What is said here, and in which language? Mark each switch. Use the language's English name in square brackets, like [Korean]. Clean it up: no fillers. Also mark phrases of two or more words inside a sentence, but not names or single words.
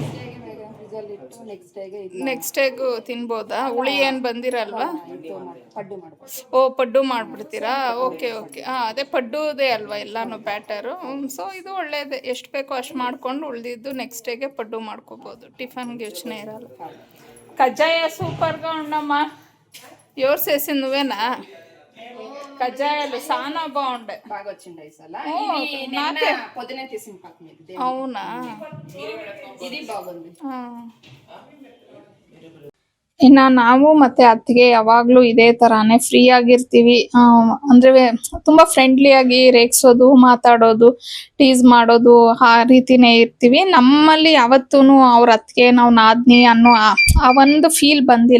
[English] next day [Kannada] ತಿನ್ಬೋದಾ? ಹುಳಿ ಏನ್ ಬಂದಿರಲ್ವಾ? ಪಡ್ಡು ಮಾಡ್ಬೋದು. ಓ, ಪಡ್ಡು ಮಾಡ್ಬಿಡ್ತೀರಾ? [English] okay okay. [Kannada] ಅದೇ ಪಡ್ಡುದೇ ಅಲ್ವಾ ಎಲ್ಲಾನು ಬ್ಯಾಟರು. ಸೊ ಇದು ಒಳ್ಳೇದೇ, ಎಷ್ಟು ಬೇಕೋ ಅಷ್ಟು ಮಾಡ್ಕೊಂಡು ಉಳಿದಿದ್ದು [English] next day [Kannada] ಪಡ್ಡು ಮಾಡ್ಕೋಬೋದು. [Telugu] టిఫిన్కి ಯೋಚನೆ ఇరాలి. కజ్జాయ సూపర్గా ఉండమ్మా. ఎవరు చేసింది నువ్వేనా? కజ్జాయాలు చాలా బాగుండే. బాగా వచ్చిండే ఈసారి. నాకే పొద్దునే తీసిన పాక మీద. అవునా? ఇది బాగుంది. [Kannada] ಇನ್ನು ನಾವು ಮತ್ತೆ ಅತ್ತಿಗೆ ಯಾವಾಗಲೂ ಇದೇ ಥರಾನೇ ಫ್ರೀ ಆಗಿರ್ತೀವಿ. ಅಂದರೆ ತುಂಬ ಫ್ರೆಂಡ್ಲಿಯಾಗಿ ರೇಗಿಸೋದು, ಮಾತಾಡೋದು, ಟೀಸ್ ಮಾಡೋದು ಆ ರೀತಿನೇ ಇರ್ತೀವಿ. ನಮ್ಮಲ್ಲಿ ಯಾವತ್ತೂ ಅವ್ರ ಅತ್ತಿಗೆ ನಾವು ನಾದ್ನಿ ಅನ್ನೋ ಆ ಒಂದು ಫೀಲ್ ಬಂದಿಲ್ಲ.